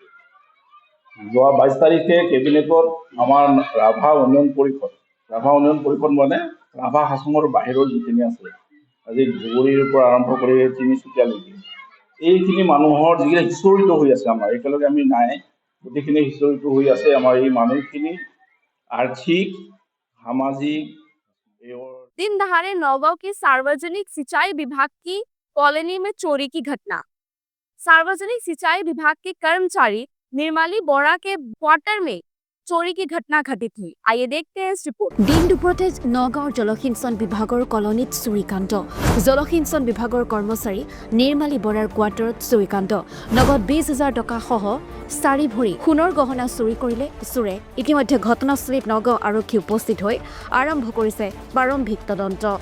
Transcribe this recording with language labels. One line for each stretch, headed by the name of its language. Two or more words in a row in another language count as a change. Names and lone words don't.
Assamese: যোৱা 22 তাৰিখে কেবিনেটত আমাৰ ৰাভা উন্নয়ন পৰিষদ মানে ৰাভা হাছঙৰ বাহিৰৰ যিখিনি আছে, আজি ধুবুৰীৰ পৰা আৰম্ভ কৰি তিনিচুকীয়ালৈকে এইখিনি মানুহৰ যিখিনি সিঁচৰিত হৈ আছে, আমাৰ একেলগে আমি নাই, গোটেইখিনি সিঁচৰিত হৈ আছে। আমাৰ এই মানুহখিনি আৰ্থিক সামাজিক
Hindi: दिन दहाड़े नौगांव की सार्वजनिक सिंचाई विभाग की कॉलोनी में चोरी की घटना। सार्वजनिक सिंचाई विभाग के कर्मचारी निर्मली बोरा के क्वार्टर में चोरी की घटना घटित हुई। आइए देखते हैं इस रिपोर्ट।
Assamese: দিন দুপৰতে নগাঁৱৰ জলসিঞ্চন বিভাগৰ কলনীত চুৰিকাণ্ড। জলসিঞ্চন বিভাগৰ কৰ্মচাৰী নিৰ্মালী বৰাৰ কোৱাৰ্টাৰত চুৰিকাণ্ড। নগদ 20,000 টকা সহ 4 ভৰি সোণৰ গহনা চুৰি কৰিলে চোৰে। ইতিমধ্যে ঘটনাস্থলীত নগাঁও আৰক্ষী উপস্থিত হৈ আৰম্ভ কৰিছে প্ৰাৰম্ভিক তদন্ত।